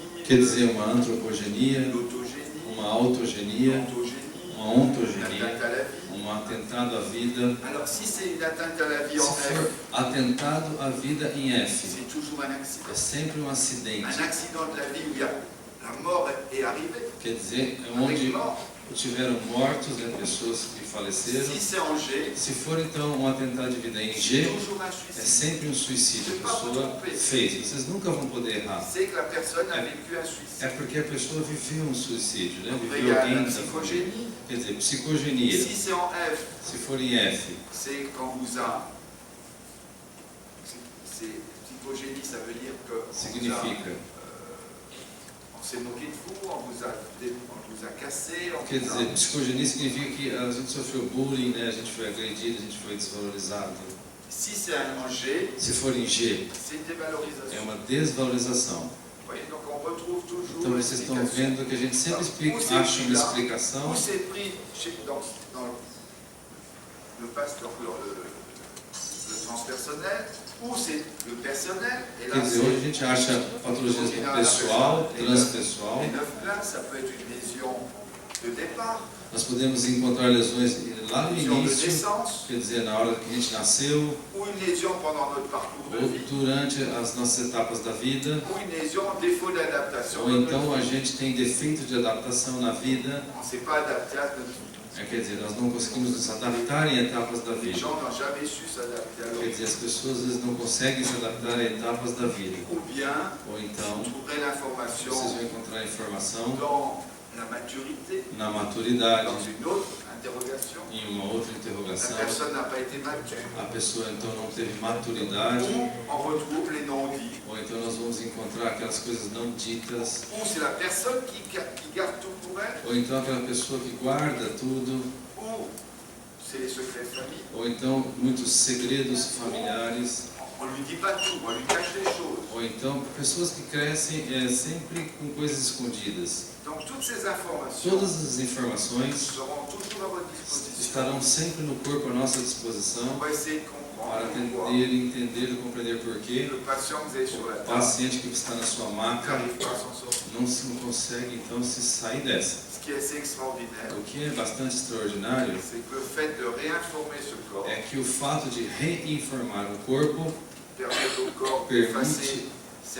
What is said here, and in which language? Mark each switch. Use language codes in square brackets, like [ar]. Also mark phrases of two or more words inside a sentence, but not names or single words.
[pt] quer dizer uma antropogenia, [fr] l'autogénie, [pt] uma autogenia, [fr] l'ontogénie, [pt] uma ontogenia, [fr] l'atteinte à la vie. [pt] um atentado à vida. [fr] Alors si c'est une atteinte à la vie en [pt] Se for F, atentado à vida em F, [fr] c'est toujours un accident. [pt] é sempre um acidente. [fr] Un accident de la vie où il y a la mort est arrivée, [pt] Quer dizer, é [fr] avec [pt] onde [fr] mort. [pt] tiveram mortos, né, pessoas que faleceram. [fr] Si c'est en G, [pt] Se for então um atentado de vida em [fr] c'est G, toujours un [pt] é [fr] suicide. [pt] sempre um suicídio. A pessoa fez. Vocês nunca vão poder errar. [fr] C'est que la personne a vécu un suicide. [pt] É porque a pessoa viveu um suicídio, né? [fr] Après, il y [pt] Viveu [fr] a [pt] alguém [fr] la [pt] da [fr] psychogénie. [pt] Quer dizer, psicogenia. [fr] Si c'est en F, [pt] Se for em F, [fr] c'est quand vous a... Psychogénie, ça veut dire que [pt] significa. [fr] on s'est moqué de vous, on vous a cassé, on [pt] Quer [fr] vous [pt] dizer, [fr] a... [pt] psicogenia significa que a gente sofreu bullying, né? A gente foi agredido, a gente foi desvalorizado. [fr] Si c'est en G, [pt] Se for em G, [fr] c'est une [pt] é [fr] dévalorisation. [pt] uma desvalorização. [fr] Vous voyez, donc on retrouve toujours [pt] Então vocês estão [fr] l'explication. [pt] vendo que a gente sempre acha uma explicação. [fr] Où c'est pris dans le transpersonnel, ou c'est le personnel, et là [pt] Quer dizer, hoje a gente acha patologias do pessoal, transpessoal. [fr] les 9 places, ça peut être une lésion de départ, [pt] Nós podemos encontrar lesões lá no [fr] lésion de [pt] início, [fr] naissance, [pt] quer dizer, na hora que a gente nasceu, [fr] ou une lésion pendant notre parcours de [pt] ou [fr] vie, [pt] durante as nossas etapas da vida, [fr] ou une lésion défaut d'adaptation. [pt] ou então a gente tem defeito de adaptação na vida, [fr] On ne s'est pas adapté à notre vie. [pt] quer dizer, nós não conseguimos nos adaptar em etapas da [fr] Les [pt] vida. [fr] gens n'ont jamais su s'adapter à leur [pt] Quer [fr] vie. [pt] dizer, as pessoas às vezes não conseguem se adaptar a etapas da vida. [fr] Ou bien, [pt] Ou [fr] vous [pt] então, [fr] trouverez l'information [pt] vocês vão encontrar informação [fr] dans la maturité, [pt] na maturidade, [fr] dans une autre interrogation. [pt] em uma outra [fr] La [pt] interrogação. [fr] personne n'a pas été mature. [pt] A pessoa então não teve maturidade, [fr] Ou on retrouve les non-dits. [pt] ou então nós vamos encontrar aquelas coisas não ditas, [fr] Ou c'est la personne qui garde tout pour elle. [pt] ou então aquela pessoa que guarda tudo, [fr] Ou c'est les secrets de famille. [pt] ou então muitos segredos familiares, [fr] On ne lui dit pas tout, on lui cache des choses. [pt] ou então pessoas que crescem sempre com coisas escondidas. [fr] Donc toutes ces informations [pt] Todas as informações [fr] seront toujours à votre disposition. [pt] estarão sempre no corpo à nossa [fr] On [pt] disposição [fr] va essayer de [pt] para [fr] comprendre pourquoi [pt] entender e compreender porquê [fr] le patient que vous avez sur la [pt] o [fr] table [pt] paciente que está na sua maca [fr] n'arrive pas à s'en sortir. [pt] não consegue então se sair dessa. [fr] Ce qui est assez extraordinaire, [pt] O que é bastante extraordinário [fr] c'est que le fait de réinformer ce corps [pt] é que o fato de reinformar o corpo [fr] permet au corps [pt] permite [fr] d'effacer cette